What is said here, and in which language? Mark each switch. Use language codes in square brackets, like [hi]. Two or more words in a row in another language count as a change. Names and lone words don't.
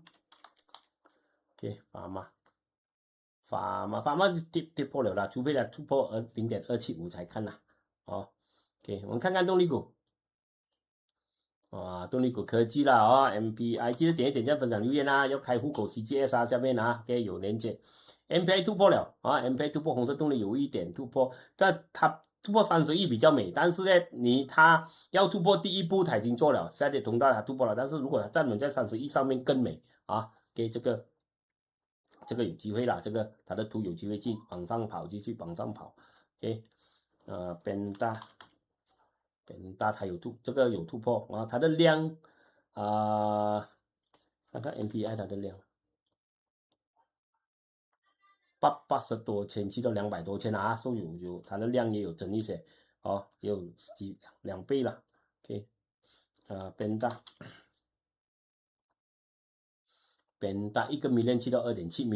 [zh] OK， 法馬跌破了啦，除非它突破0.275才看啦。OK， 我們看看動力股。動力股科技啦，MPI 記得點一點讚、分享、留言啊，要開戶口 CGS 啊，下面啊，OK 有連接。MPI 突破了MPI 突破紅色動力有一點突破，但它突破31比較美，但是呢，它要突破第一步，它已經做了，下跌通道它突破了，但是如果它站穩在31上面更美啊 ，OK 這個有機會啦，這個它的圖有機會去往上跑，繼續往上跑 ，OK， Penta 它有這個有突破啊，它的量看看 MPI 它的量，80多千去到200多千啊，所以有它的量也有增一些，也有2倍了 ，OK， Penta 1個 million 去到2.7 million